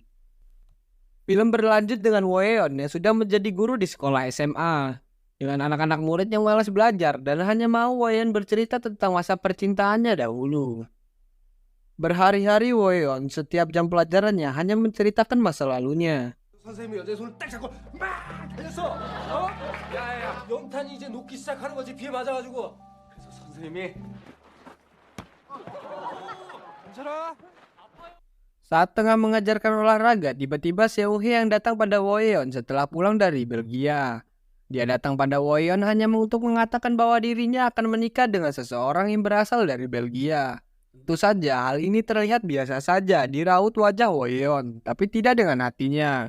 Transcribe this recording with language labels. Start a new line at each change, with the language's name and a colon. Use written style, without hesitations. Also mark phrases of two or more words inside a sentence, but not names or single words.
Indonesian: Film berlanjut dengan Woyeon yang sudah menjadi guru di sekolah SMA. Dengan anak-anak murid yang malas belajar dan hanya mau Woyeon bercerita tentang masa percintaannya dahulu. Berhari-hari Woyeon setiap jam pelajarannya hanya menceritakan masa lalunya.
Korean: 선생님이 여자의 손을 딱 잡고 막 달렸어. 어? 야야야, 연탄이 이제 녹기 시작하는 거지 비에 맞아가지고. 그래서 선생님이 괜찮아?
Indonesian: Saat tengah mengajarkan olahraga, tiba-tiba Seung-hye yang datang pada Woyeon setelah pulang dari Belgia. Dia datang pada Woyeon hanya untuk mengatakan bahwa dirinya akan menikah dengan seseorang yang berasal dari Belgia. Tentu saja hal ini terlihat biasa saja di raut wajah Woyeon, tapi tidak dengan hatinya.